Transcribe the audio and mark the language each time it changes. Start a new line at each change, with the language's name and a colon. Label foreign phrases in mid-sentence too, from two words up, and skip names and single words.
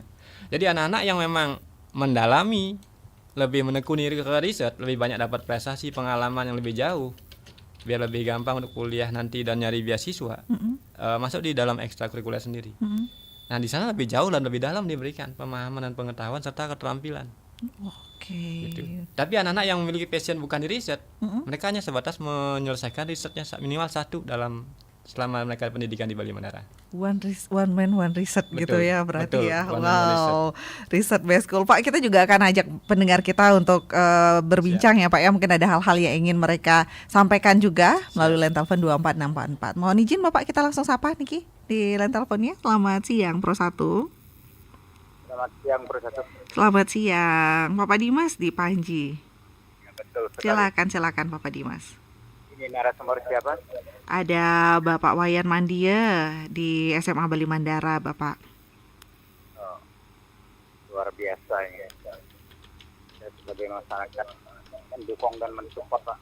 Indonesian: Jadi anak-anak yang memang mendalami, lebih menekuni ke riset, lebih banyak dapat prestasi, pengalaman yang lebih jauh, biar lebih gampang untuk kuliah nanti dan nyari beasiswa, masuk di dalam ekstrakurikuler sendiri. Nah, di sana lebih jauh dan lebih dalam diberikan pemahaman dan pengetahuan serta keterampilan. Gitu. Tapi anak-anak yang memiliki passion bukan di riset, mereka hanya sebatas menyelesaikan risetnya minimal 1 selama mereka pendidikan di Bali Mandara.
English: One man one research.
Indonesian: Betul, gitu ya berarti. Betul, ya. Wow,
English: riset basic school.
Indonesian: Pak, kita juga akan ajak pendengar kita untuk berbincang ya Pak ya. Mungkin ada hal-hal yang ingin mereka sampaikan juga melalui line telepon 24644. Mohon izin Bapak, kita langsung sapa Niki di line teleponnya. Selamat siang Pro 1. Selamat siang Pro 1. Selamat siang Bapak Dimas di Panji. Ya, betul sekali. Silakan Bapak Dimas. Ini narasumber siapa? Ada Bapak Wayan Mandia di SMA Bali Mandara, Bapak. Luar biasa ini. Saya sebagai masyarakat mendukung dan mensupport, Pak.